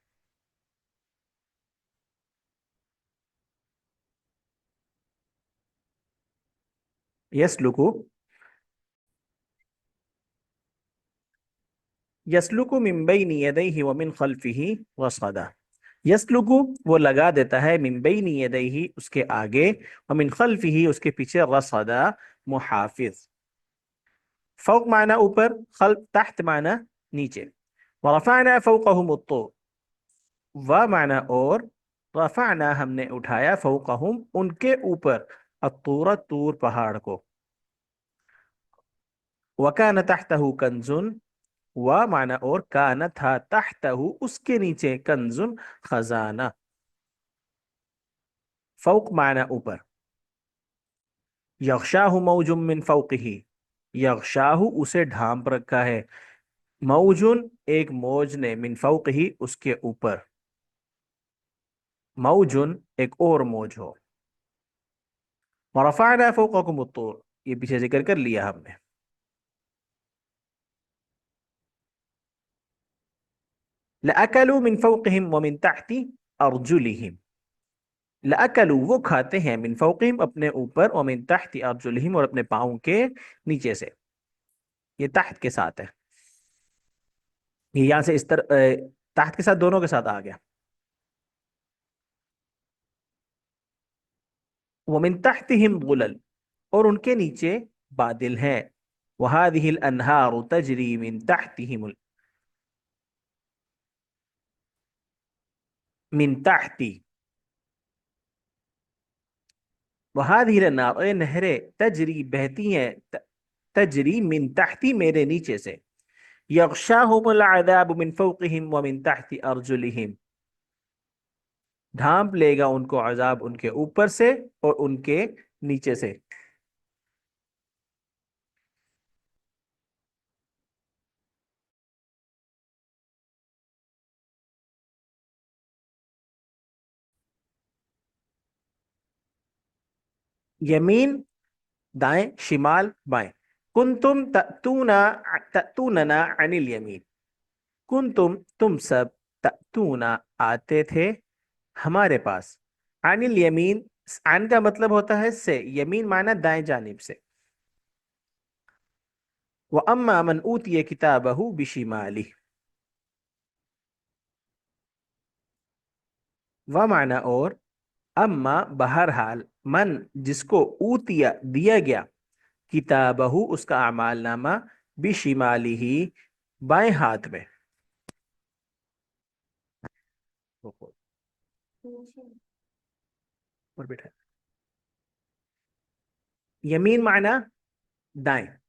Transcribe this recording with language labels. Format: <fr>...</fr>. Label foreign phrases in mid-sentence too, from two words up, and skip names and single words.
<ar>يسلكه يسلكه من بين يديه ومن خلفه رصدا.</ar> <hi>यसलुकु वो लगा देता है,</hi> <ar>من بين يديه</ar> <hi>उसके आगे,</hi> <ar>ومن خلفه</ar> <hi>उसके पीछे, रसदा मुहाफिज। फौक माना ऊपर,</hi> <ar>خلف تحت</ar> <hi>माना नीचे।</hi> <ar>ورفعنا فوقهم الطور,</ar> <hi>व माना और, रफअना हमने उठाया, फौकहुम उनके ऊपर, अत्तूर तूर पहाड़ को।</hi> <ar>وكان تحته كنز,</ar> <hi>व माना और, कान था, तहतहु उसके नीचे, कंजुन खजाना। फौक माना ऊपर।</hi> <ar>يغشاه موج من فوقه,</ar> <hi>यग़शाहु उसे ढांप रखा है, मौजुन एक मौज ने,</hi> <ar>من فوقه</ar> <hi>उसके ऊपर, मौजुन एक और मौज हो।</hi> <ar>ورفعنا فوقكم الطور,</ar> <hi>ये पीछे जिक्र कर लिया हमने।</hi> <ar>لأكلوا من فوقهم ومن تحت أرجلهم, लअकलू</ar> <hi>वो खाते हैं,</hi> <ar>من فوقهم</ar> <hi>अपने ऊपर,</hi> <ar>ومن تحت أرجلهم</ar> <hi>और अपने पाँव के नीचे से। ये तहत के साथ है, ये यहाँ से इस तरह तहत के साथ दोनों के साथ आ गया।</hi> <ar>ومن تحتهم ظلل,</ar> <hi>और उनके नीचे बादल हैं।</hi> <ar>وهذه الأنهار تجري من تحتهم من تحتي وهذه الأنهار,</ar> <hi>और ये नहरें, तजरी बहती हैं,</hi> <ar>تجري من تحتي</ar> <hi>मेरे नीचे से।</hi> <ar>يغشاهم العذاب من فوقهم ومن تحت أرجلهم,</ar> <hi>ढांप लेगा उनको अजाब उनके ऊपर से और उनके नीचे से। यमीन दाएं, शिमाल बाएं।</hi> <ar>كنتم تأتوننا تأتوننا عن اليمين,</ar> <hi>कुंतुम तुम सब, तअतूना आते थे, हमारे पास,</hi> <ar>عن اليمين,</ar> <hi>अन का मतलब होता है से, यमीन माना दाएं जानिब से।</hi> <ar>وأما من أوتي كتابه بشماله,</ar> <hi>व माना और, अम्मा बहरहाल, मन जिसको, ऊतिया दिया गया, किताबहु उसका अमाल नामा, बिशिमाली ही बाएं हाथ में। और बेटा, यमीन माना दाएं।</hi>